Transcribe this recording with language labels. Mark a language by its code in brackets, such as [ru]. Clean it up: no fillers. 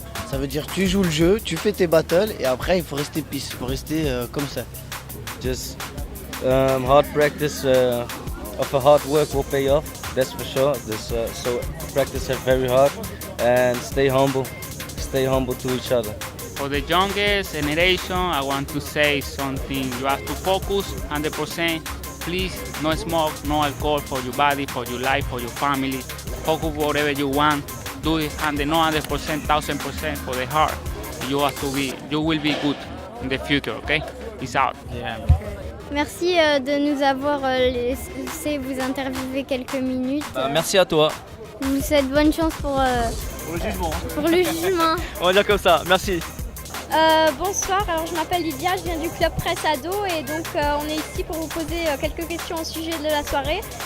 [fr] Ça veut dire tu joues le jeu, tu fais tes battles et après il faut rester peace, il faut rester comme ça. [en] Just hard practice of a hard work will pay off, that's for sure. So practice it very hard and stay humble to each other. For the youngest generation, I want to say something. You have to focus 100%. Please, no smoke, no alcohol for your body, for your life, for your family. Focus whatever you want. Do it 100%, 1000% for the heart. You will be good in the future, okay? Peace out. Yeah. [fr] Merci de nous avoir laissé vous interviewer quelques minutes. Merci à toi. Je vous souhaite bonne chance pour le jugement. On va dire comme ça, merci. Bonsoir, alors je m'appelle Lydia, je viens du club Presse Ado et donc on est ici pour vous poser quelques questions au sujet de la soirée.